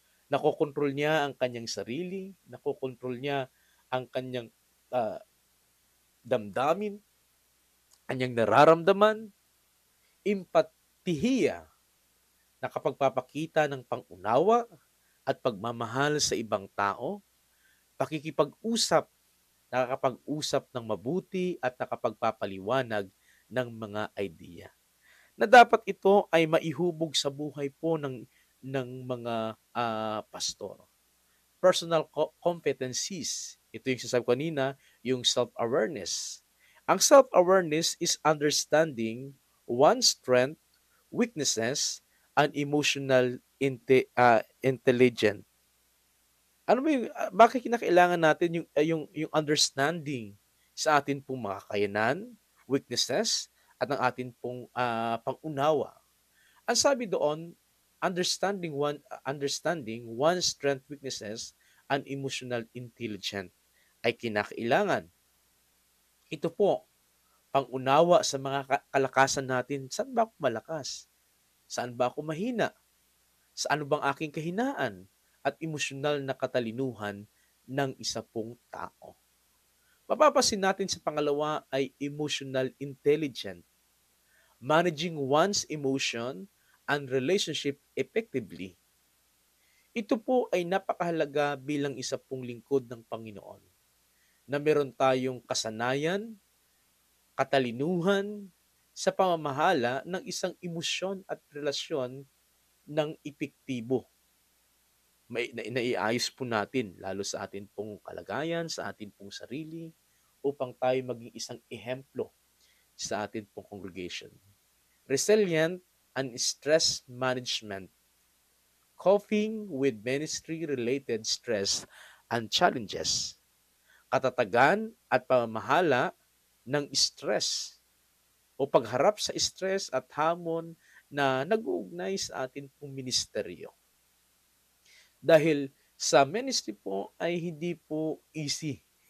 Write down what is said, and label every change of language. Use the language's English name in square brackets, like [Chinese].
[Filipino] Nakokontrol niya ang kanyang sarili, nakokontrol niya ang kanyang ah, damdamin, kanyang nararamdaman, empatihiya, nakapagpapakita ng pangunawa at pagmamahal sa ibang tao, pakikipag-usap, nakakapag-usap ng mabuti at nakapagpapaliwanag ng mga idea. Na dapat ito ay maihubog sa buhay po ng mga pastor. [English] Personal competencies. [Filipino] Ito yung sasabi ko kanina, yung self-awareness. Ang [English] self-awareness is understanding one's strength, weaknesses, and emotional intelligence. [Filipino] Ano ba yung, bakit kinakailangan natin yung understanding sa atin pong mga kakayanan, weaknesses, at ang atin pong pangunawa? Ang sabi doon, [English] understanding one's strength, weaknesses, and emotional intelligence [Filipino] ay kinakailangan. Ito po, pangunawa sa mga kalakasan natin. Saan ba ako malakas? Saan ba ako mahina? Saan bang aking kahinaan? At emosyonal na katalinuhan ng isa pong tao. Mapapasin natin sa pangalawa ay emotional intelligence. [English] Managing one's emotion and relationship effectively. [Filipino] Ito po ay napakahalaga bilang isa pong lingkod ng Panginoon na meron tayong kasanayan, katalinuhan sa pamamahala ng isang emosyon at relasyon ng epektibo. Naiayos po natin lalo sa atin pong kalagayan, sa atin pong sarili, upang tayo maging isang ehemplo sa atin pong congregation. [English] Resilient and stress management. Coping with ministry-related stress and challenges. [Filipino] Katatagan at pamamahala ng stress o pagharap sa stress at hamon na nag-uugnay sa atin pong ministeryo. Dahil sa ministry po ay hindi po easy.